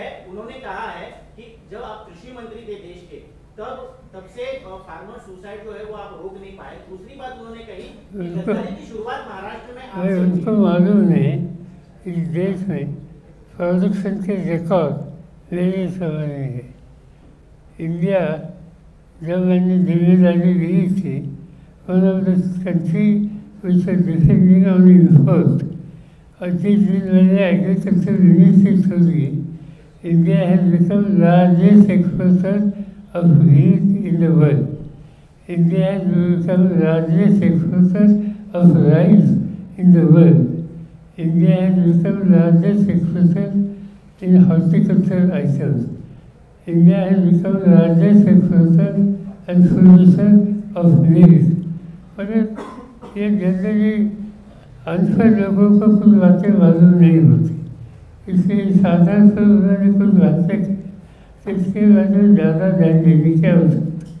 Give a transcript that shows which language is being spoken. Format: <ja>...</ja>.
<hi>उन्होंने कहा है कि जब आप कृषि मंत्री थे देश के तब से फार्मर सुसाइड जो है वो आप रोक नहीं पाए. दूसरी बात उन्होंने कही कि गद्दारी की शुरुआत महाराष्ट्र में आपसे हुई. उनको मालूम नहीं इस देश में प्रोडक्शन के रिकॉर्ड मेरे समय में है.</hi> <en>India</en> <hi>जब मैंने जिम्मेदारी ली थी</hi> <en>one of the country which are defending on import</en> <hi>और जिस दिन मैंने एग्रीकल्चर मिनिस्ट्री छोड़ी,</hi> <en>India has become largest exporter of wheat in the world. India has become largest exporter of rice in the world. India has become largest exporter in horticultural items. India has become largest exporter and producer of milk.</en> <hi>मगर ये generally अनपढ़ लोगों को कुछ बातें मालूम नहीं होती, इसलिए साधारण से उन्होंने कुछ बातें की, इसके बाद में ज़्यादा ध्यान देने की आवश्यकता.</hi>